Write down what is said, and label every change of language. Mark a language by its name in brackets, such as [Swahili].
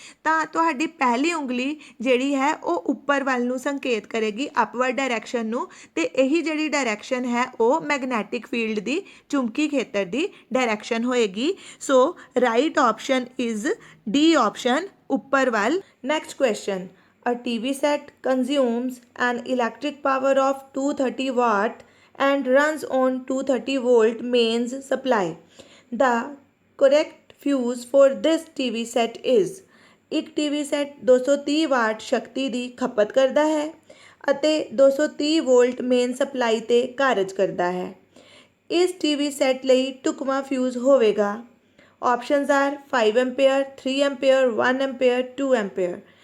[Punjabi] ਤਾਂ ਤੁਹਾਡੀ ਪਹਿਲੀ ਉਂਗਲੀ ਜਿਹੜੀ ਹੈ ਉਹ ਉੱਪਰ ਵੱਲ ਨੂੰ ਸੰਕੇਤ ਕਰੇਗੀ, [English] upward direction [Punjabi] ਨੂੰ, ਅਤੇ ਇਹੀ ਜਿਹੜੀ ਡਾਇਰੈਕਸ਼ਨ ਹੈ ਉਹ ਮੈਗਨੈਟਿਕ ਫੀਲਡ ਦੀ, ਚੁੰਬਕੀ ਖੇਤਰ ਦੀ ਡਾਇਰੈਕਸ਼ਨ ਹੋਏਗੀ। [English] so right option is D option, [Punjabi] ਉੱਪਰ ਵੱਲ। [English] Next question, a TV set consumes an electric power of 230 watt and runs on 230 volt mains supply। The correct fuse for this TV set is। [Punjabi] ਇੱਕ TV set 230 ਵਾਟ ਸ਼ਕਤੀ ਦੀ ਖਪਤ ਕਰਦਾ ਹੈ ਅਤੇ 230 wallet main supply 'ਤੇ ਕਾਰਜ ਕਰਦਾ ਹੈ। ਇਸ TV set ਲਈ ਢੁਕਵਾਂ ਫਿਊਜ਼ ਹੋਵੇਗਾ। [English] options are [Punjabi] 5 ampere, 3 ampere, 1 ampere, 2 ampere.